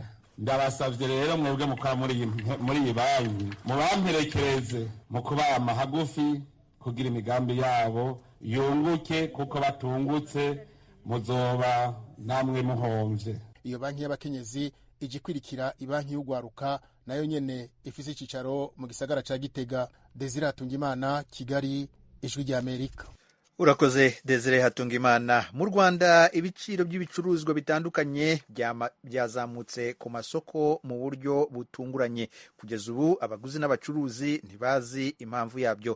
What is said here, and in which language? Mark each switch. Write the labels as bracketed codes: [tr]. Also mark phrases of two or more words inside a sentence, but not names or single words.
[rn] Ndabasavye rero mwebwe mukora muri iyi banki mubamperekereze mu kubama hagufi kugira imigambi yabo yunguke, kuko batungutse muzoba namwe muhomvye. Iyo banki y'abakenyezi ije kwirikira ibanki y'ugwaruka nayo nyene ifise icicaro mu gisagara ca Gitega. Desire Hatungimana, Kigali, Ijwi ry'Amerika. [rw] Urakoze Desire Hatungimana. Mu Rwanda ibiciro by'ibicuruzwa bitandukanye byazamutse ku masoko mu buryo butunguranye. Kugeza ubu abaguzi n'abacuruzi ntibazi impamvu yabyo.